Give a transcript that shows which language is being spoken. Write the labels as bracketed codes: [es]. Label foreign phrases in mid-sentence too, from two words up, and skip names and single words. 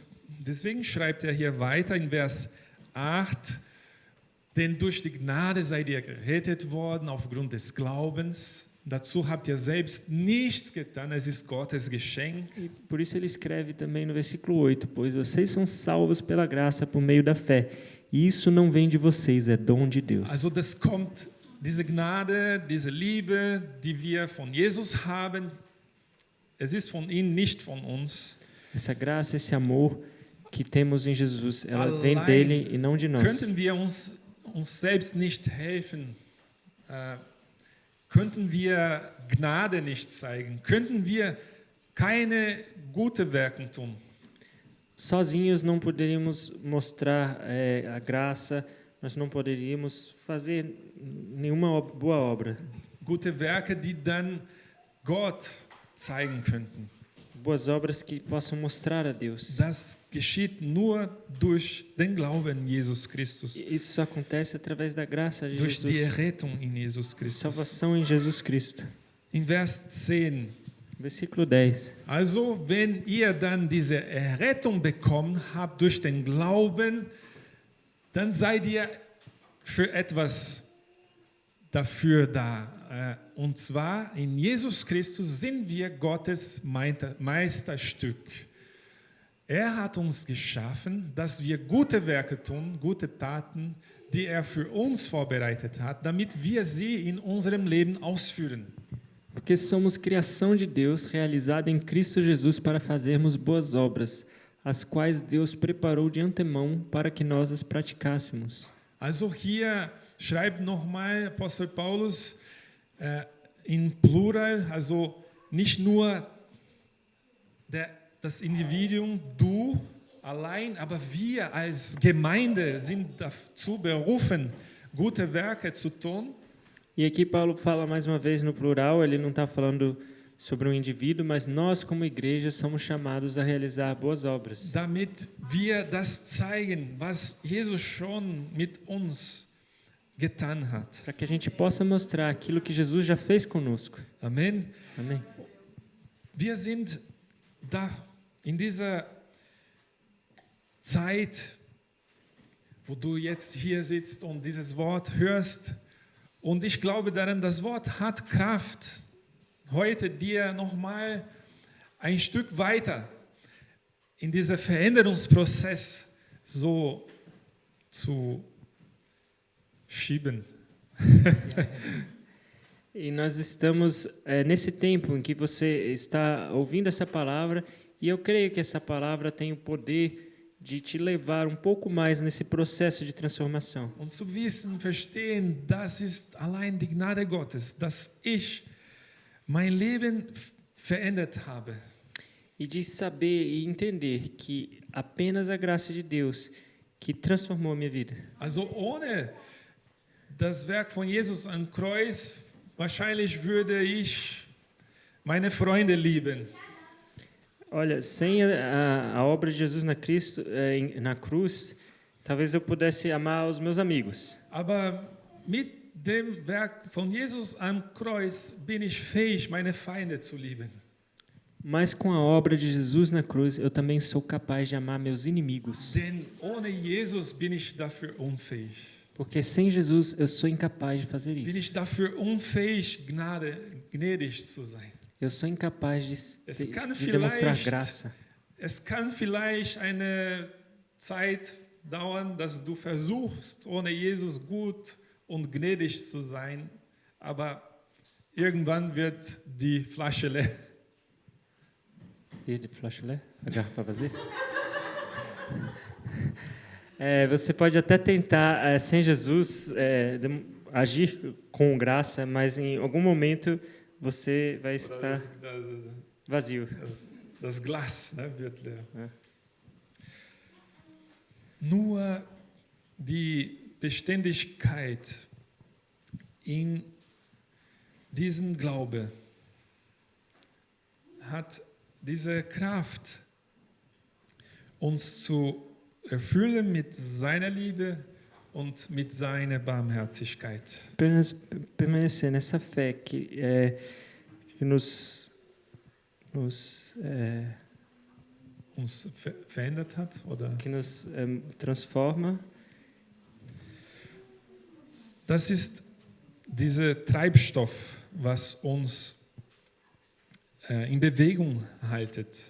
[de] Deswegen schreibt er hier weiter in Vers 8, denn durch die Gnade seid ihr gerettet worden aufgrund des Glaubens. Dazu habt ihr selbst nichts getan, es ist Gottes Geschenk. [pt] E por isso ele escreve também no versículo 8, pois vocês são salvos pela graça por meio da fé. E isso não vem de vocês, é dom de Deus. [de] Also das kommt, diese Gnade, diese Liebe, die wir von Jesus haben, es ist von ihm, nicht von uns. [pt] Essa graça, esse amor que temos em Jesus, ela vem [de] Allein [pt] dele e não de nós. [de] Könnten wir uns selbst nicht helfen? Könnten wir Gnade nicht zeigen? Könnten wir keine gute Werke tun? [pt] Sozinhos não poderíamos mostrar a graça, nós não poderíamos fazer nenhuma boa obra. [de] Gute Werke, die dann Gott zeigen könnten. [pt] Boas obras que possam mostrar a Deus. [de] Das geschieht nur durch den Glauben in Jesus Christus, [pt] Isso só acontece através da graça de [de] durch die [pt] Jesus. [de] Errettung in Jesus Christus. [pt] Salvação em Jesus Cristo. [de] In Vers 10. [pt] Versículo 10. [de] Also, wenn ihr dann diese Errettung bekommen habt durch den Glauben, dann seid ihr für etwas dafür da. Und zwar in Jesus Christus sind wir Gottes Meisterstück. Er hat uns geschaffen, dass wir gute Werke tun, gute Taten, die er für uns vorbereitet hat, damit wir sie in unserem Leben ausführen. [pt] Porque somos criação de Deus, realizada em Cristo Jesus para fazermos boas obras, as quais Deus preparou de antemão para que nós as praticássemos. [de] Also hier schreibt nochmal Apostel Paulus in Plural, also nicht nur das Individuum, du allein, aber wir als Gemeinde sind dazu berufen, gute Werke zu tun. [pt] E aqui Paulo fala mais uma vez no plural, ele não está falando sobre um indivíduo, mas nós como igreja somos chamados a realizar boas obras. [de] Damit wir das zeigen, was Jesus schon mit uns getan hat. [pt] Para que a gente possa mostrar aquilo que Jesus já fez conosco. [de] Amen. [pt] Amém. [de] wir sind da in dieser Zeit, wo du jetzt hier sitzt und dieses Wort hörst. Und ich glaube daran, das Wort hat Kraft, heute dir nochmal ein Stück weiter in diesen Veränderungsprozess so zu schieben. [pt] E nós estamos nesse tempo em que você está ouvindo essa palavra, e eu creio que essa palavra tem o poder de te levar um pouco mais nesse processo de transformação. [de] Und zu wissen, verstehen, das ist allein die Gnade Gottes, dass ich mein Leben verändert habe. [pt] E de saber e entender que apenas a graça de Deus que transformou a minha vida. [de] Also ohne das Werk von Jesus am Kreuz, wahrscheinlich würde ich meine Freunde lieben. [pt] Olha, sem a obra de Jesus na cruz, talvez eu pudesse amar os meus amigos. [de] Aber mit dem Werk von Jesus am Kreuz bin ich fähig, meine Feinde zu lieben. [pt] Mas com a obra de Jesus na cruz, eu também sou capaz de amar meus inimigos. [de] Denn ohne Jesus bin ich dafür unfähig. [pt] Porque sem Jesus eu sou incapaz de fazer [de] Bin [pt] isso. [de] ich dafür unfähig, gnädig zu sein. [pt] Eu sou incapaz [de] Es kann [pt] de demonstrar [de] vielleicht- [pt] graça. [de] Es kann vielleicht eine Zeit dauern, dass du versuchst, ohne Jesus gut und gnädig zu sein, aber irgendwann wird die Flasche leer. [pt] De flash, né? A garrafa vazia? Você pode até tentar, sem Jesus, agir com graça, mas em algum momento você vai estar vazio. [de] Das Glas, ne, wird leer. Ja. Nur die Beständigkeit in diesem Glaube hat diese Kraft, uns zu erfüllen mit seiner Liebe und mit seiner Barmherzigkeit. [pt] Apenas permanecer nessa fé que nos [de] Uns verändert hat, oder? [pt] transforma. [de] Das ist dieser Treibstoff, was uns in Bewegung haltet.